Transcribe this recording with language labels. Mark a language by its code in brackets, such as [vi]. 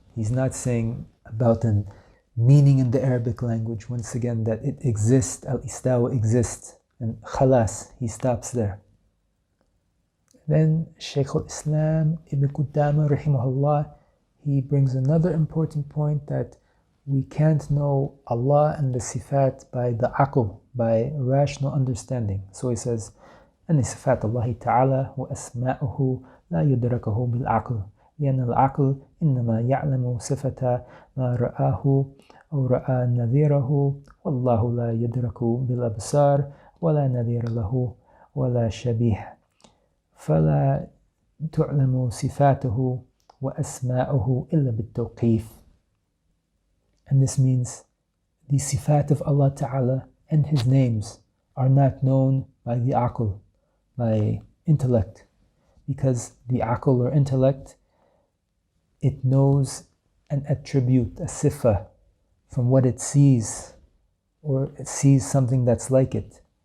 [en] He's not saying about a meaning in the Arabic language, once again, that it exists, al-istawa exists, and khalas, he stops there. Then Shaykh al-Islam Ibn Qudama'a rahimahullah, he brings another important point, that we can't know Allah and the sifat by the aql, by rational understanding. So he says, [ar] أن صفات الله تعالى وأسماؤه لا يدركه بالعقل لأن العقل إنما يعلم صفة ما رآه أو رأى نذيره والله لا يدرك بالأبصار ولا نذير له ولا شبيه فلا تعلم صفاته وأسماؤه إلا بالتوقيف. [en] And this means the sifat of Allah Ta'ala and His names are not known by the aql, by intellect, because the aql or intellect, it knows an attribute, a sifa, from what it sees, or it sees something that's like it.